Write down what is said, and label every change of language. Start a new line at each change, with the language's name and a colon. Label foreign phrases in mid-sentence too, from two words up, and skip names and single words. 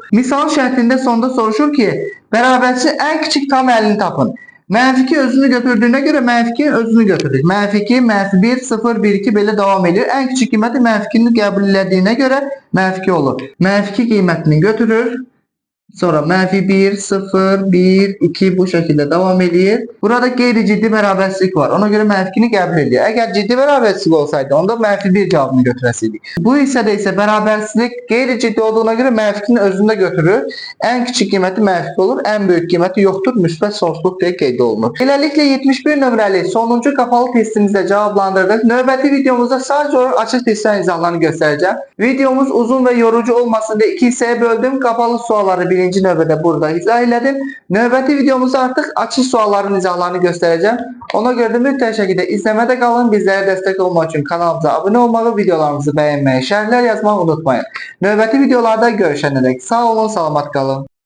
Azerbaijani: Misal şərtində sonda soruşur ki, bərabərçinin ən kiçik tam əlini tapın. Mənfi 2 özünü götürdüyünə görə mənfi 2 özünü götürdük. Mənfi 2, mənfi 1, 0, 1, 2 belə davam edir. Ən kiçik qiyməti mənfi 2'ni qəbul edildiyinə görə mənfi 2 olur. Mənfi 2 qiymətini götürür.
Turkish: Sonra mənfi 1, 0, 1, 2 bu şekilde devam ediyor.
Azerbaijani: Burada qeyri-ciddi bərabərsizlik var. Ona göre mənfikini qəbul ediyor. Eğer ciddi bərabərsizlik olsaydı onda mənfi 1 cevabını götürəsiydik. Bu hissədə isə bərabərsizlik qeyri-ciddi olduğuna göre mənfikini özündə götürür.
Turkish: En küçük
Azerbaijani: qiyməti mənfi olur,
Turkish: en büyük
Azerbaijani: qiyməti yoxdur, müsbət sonsuzluq deyə qeyd olunur. Beləliklə 71 nömrəli sonuncu kapalı testimizdə cevaplandırdık. Növbəti videomuzda sadece olarak açıq testlərin izahlarını göstereceğim.
Turkish: Videomuz uzun ve yorucu olmasın diye iki hissəyə böldüm.
Azerbaijani: Kapalı sualları birinci növbədə burada izah elədim. Növbəti videomuzda artıq açıq sualların izahlarını göstereceğim. Ona görə də mütləq şəkildə izləmədə qalın. Bizlərə dəstək olmaq üçün kanalımıza abunə olmağı, videolarımızı bəyənməyi, şərhlər yazmağı unutmayın. Növbəti videolarda görüşənədək sağ olun, salamat qalın.